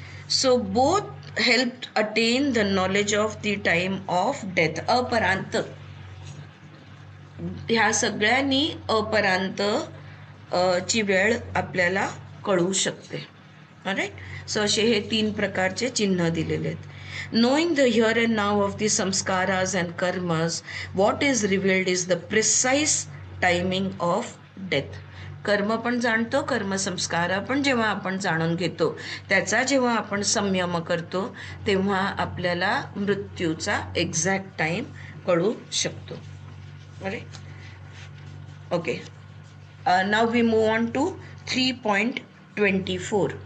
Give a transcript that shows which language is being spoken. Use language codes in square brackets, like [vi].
[en] So both help attain the knowledge of the time of death. [mr] Aparanta. ह्या सगळ्यांनी अपरांत ची वेळ आपल्याला कळू शकते. राईट. सो असे हे 3 प्रकारचे चिन्ह दिलेले आहेत. [en] Knowing the here and now of the samskaras and karmas, what is revealed is the precise timing of death. [mr] कर्म पण जाणतो, कर्मसंस्कार पण जेव्हा आपण जाणून घेतो, त्याचा जेव्हा आपण संयम करतो, तेव्हा आपल्याला मृत्यूचा एक्झॅक्ट टाईम कळू शकतो. [en] Okay, now we move on to 3.24.